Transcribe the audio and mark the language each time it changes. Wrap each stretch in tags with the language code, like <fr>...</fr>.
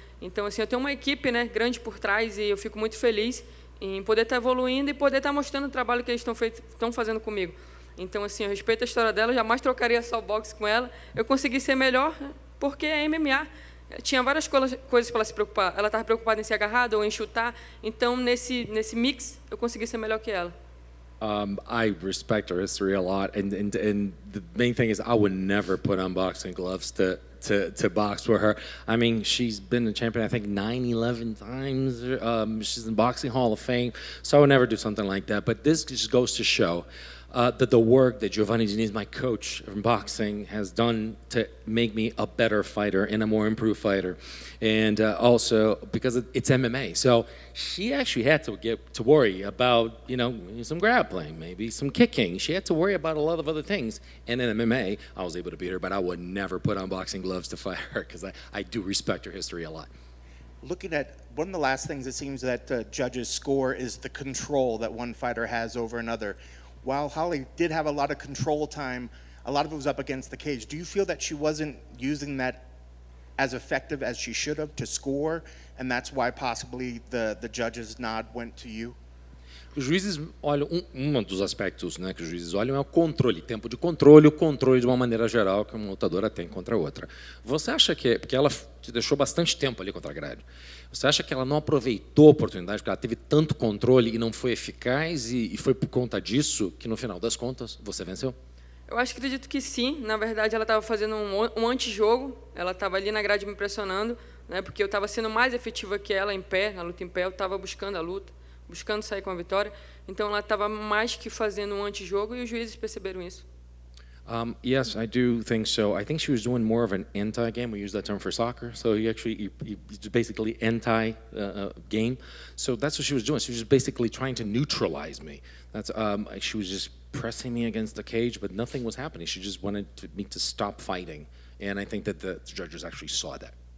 <pt>Então, assim, eu tenho uma equipe, né, grande por trás e eu fico muito feliz em poder estar evoluindo e poder estar mostrando o trabalho que eles estão fazendo comigo. Então, assim, eu respeito a história dela, jamais trocaria só o boxe com ela. Eu consegui ser melhor porque é MMA. Tinha várias coisas para ela se preocupar. Ela estava preocupada em ser agarrada ou em chutar. Então, nesse mix, eu consegui ser melhor que ela.</pt> <en>I respect her history a lot, and the main thing is I would never put on boxing gloves to box with her. I mean, she's been a champion, I think, 11 times. She's in Boxing Hall of Fame, so I would never do something like that. But this just goes to show that the work that Giovanni Diniz, my coach in boxing, has done to make me a better fighter and a more improved fighter. And also because it's MMA. So she actually had to worry about, some grappling, maybe some kicking. She had to worry about a lot of other things. And in MMA, I was able to beat her, but I would never put on boxing gloves to fight her because I do respect her history a lot. Looking at one of the last things it seems that judges score is the control that one fighter has over another. While Holly did have a lot of control time, a lot of it was up against the cage. Do you feel that she wasn't using that as effective as she should have to score, and that's why possibly the judges' nod went to you?</en> <pt>Os juízes olham, um dos aspectos, né, que os juízes olham é o controle, tempo de controle, o controle de uma maneira geral que uma lutadora tem contra a outra. Você acha que, porque ela te deixou bastante tempo ali contra a grade, você acha que ela não aproveitou a oportunidade, porque ela teve tanto controle e não foi eficaz, e foi por conta disso que, no final das contas, você venceu? Eu acredito que sim. Na verdade, ela estava fazendo um antijogo, ela estava ali na grade me pressionando, né, porque eu estava sendo mais efetiva que ela em pé, na luta em pé, eu estava buscando a luta, buscando sair com a vitória. Então, ela estava mais que fazendo um antijogo e os juízes perceberam isso.</pt> <en>Yes, I do think so. I think she was doing more of an anti-game. We use that term for soccer. So he basically anti-game. So that's what she was doing. She was just basically trying to neutralize me. She was just pressing me against the cage, but nothing was happening. She just wanted me to stop fighting. And I think that the judges actually saw that.</en>